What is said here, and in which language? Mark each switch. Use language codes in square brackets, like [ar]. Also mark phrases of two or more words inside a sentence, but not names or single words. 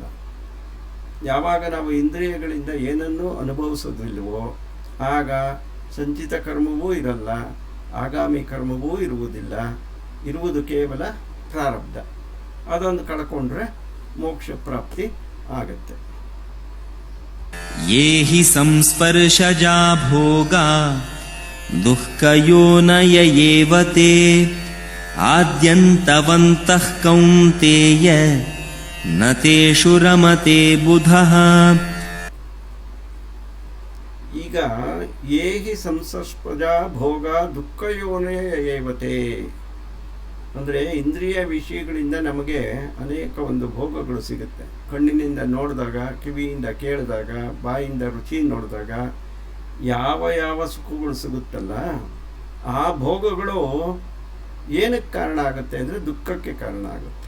[kn] ಯಾವಾಗ ನಾವು ಇಂದ್ರಿಯಗಳಿಂದ ಏನನ್ನೂ ಅನುಭವಿಸೋದಿಲ್ವೋ ಆಗ ಸಂಚಿತ ಕರ್ಮವೂ ಇರಲ್ಲ, ಆಗಾಮಿ ಕರ್ಮವೂ ಇರುವುದಿಲ್ಲ. ಇರುವುದು ಕೇವಲ ಪ್ರಾರಬ್ಧ. ಅದೊಂದು ಕಳ್ಕೊಂಡ್ರೆ ಮೋಕ್ಷ ಪ್ರಾಪ್ತಿ ಆಗತ್ತೆ. [sa] ಯೇ ಹಿ ಸಂಸ್ಪರ್ಶಜಾ ಭೋಗ ದುಃಖಯೋನಯ ಏವ ತೇ ಆದ್ಯಂತವಂತಃ ಕೌಂತೇಯ ನ ತೇಷು ರಮತೆ ಬುಧಃ. [kn] ಈಗ [sa] ಏಹಿ ಸಂಸ್ಪರ್ಶಜಾ ಭೋಗ ದುಃಖಯೋನಯ ಏವತೆ [kn] ಅಂದರೆ ಇಂದ್ರಿಯ ವಿಷಯಗಳಿಂದ ನಮಗೆ ಅನೇಕ ಒಂದು ಭೋಗಗಳು ಸಿಗುತ್ತೆ. ಕಣ್ಣಿನಿಂದ ನೋಡಿದಾಗ, ಕಿವಿಯಿಂದ ಕೇಳಿದಾಗ, ಬಾಯಿಂದ ರುಚಿ ನೋಡಿದಾಗ ಯಾವ ಯಾವ ಸುಖಗಳು ಸಿಗುತ್ತಲ್ಲ, ಆ ಭೋಗಗಳು ಏನಕ್ಕೆ ಕಾರಣ ಆಗುತ್ತೆ ಅಂದರೆ ದುಃಖಕ್ಕೆ ಕಾರಣ ಆಗುತ್ತೆ.